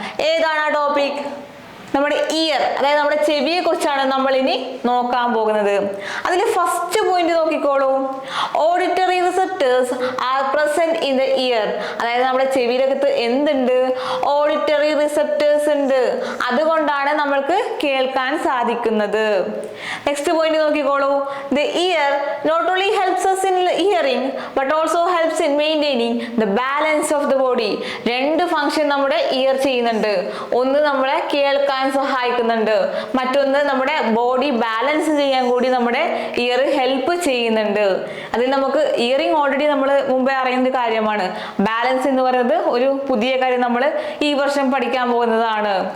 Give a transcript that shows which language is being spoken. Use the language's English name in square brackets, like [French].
[Malayalam] ഏതാണ് ആ ടോപ്പിക്? നമ്മുടെ ഇയർ, അതായത് നമ്മുടെ ചെവിയെ കുറിച്ചാണ് നമ്മൾ ഇനി നോക്കാൻ പോകുന്നത്. അതിൽ ഫസ്റ്റ് പോയിന്റ് നോക്കിക്കോളൂ. [English] Auditory receptors are present in the ear. [Malayalam] അതായത് നമ്മുടെ ചെവിയിലകത്ത് എന്തുണ്ട്? ഓഡിറ്ററി റിസപ്റ്റേഴ്സ് ഉണ്ട്. അതുകൊണ്ടാണ് നമ്മൾക്ക് കേൾക്കാൻ സാധിക്കുന്നത്. നെക്സ്റ്റ് പോയിന്റ് നോക്കിക്കോളൂ. [English] The ear not only helps us in hearing but also helps in maintaining the balance of the body. [Malayalam] രണ്ട് ഫംഗ്ഷൻ നമ്മുടെ ഇയർ ചെയ്യുന്നുണ്ട്. ഒന്ന് നമ്മളെ കേൾക്കാൻ സഹായിക്കുന്നുണ്ട്, മറ്റൊന്ന് നമ്മുടെ ബോഡി ബാലൻസ് ചെയ്യാൻ കൂടി നമ്മുടെ ഇയർ ഹെൽപ്പ് ചെയ്യുന്നുണ്ട്. അതിൽ നമുക്ക് ഇയറിംഗ് ഓൾറെഡി നമ്മൾ മുമ്പേ അറിയുന്ന ഒരു കാര്യമാണ്. ബാലൻസ് എന്ന് പറയുന്നത് ഒരു പുതിയ കാര്യം നമ്മൾ ഈ വർഷം പഠിക്കാൻ പോകുന്നതാണ്.